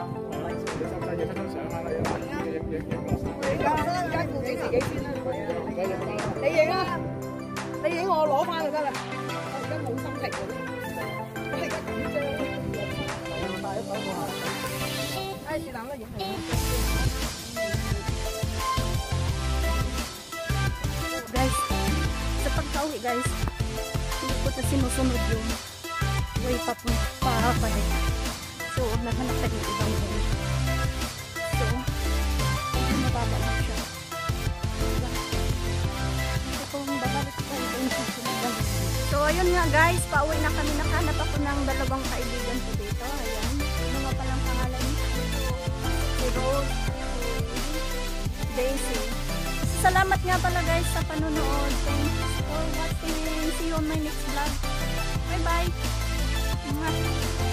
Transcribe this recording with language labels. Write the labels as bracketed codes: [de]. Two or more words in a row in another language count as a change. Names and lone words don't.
[yue] 你使唔使影一張相啊？影落山。而家顧住自己先啦。唔使影啦。你影啊！你影我攞翻就得啦。我而家冇心情我而家緊張。帶一手過下。唉，是但啦，影係。 [tl] Guys, sa pagka-uwi guys, hindi ko na sinusunod yung way papabalik. So, naghanap tayo ng ibang way. So, hindi mababa lang siya. Ito kung babalik tayo yung susunod. So, ayun nga guys, pauwi na kami. Nakahanap ako ng dalawang kaibigan ko dito. Ayan. Ano nga palang pangalan? Si Rose, si Daisy. Salamat nga pala guys sa panonood. [en] Thanks for watching. See you on my next vlog. Bye bye.